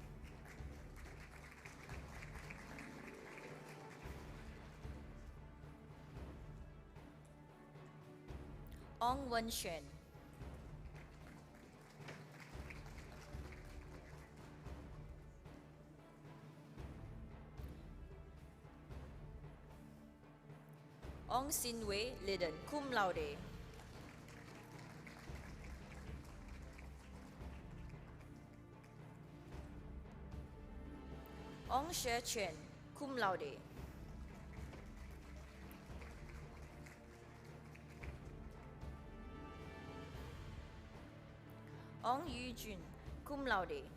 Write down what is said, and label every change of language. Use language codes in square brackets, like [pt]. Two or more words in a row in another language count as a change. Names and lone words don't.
[en] Ong Wen Xuan. Ong Sin Wei Liden, [la] cum laude. [en] Ong She Chen, [la] cum laude. [en] Ong Yu Jun, [la] cum laude.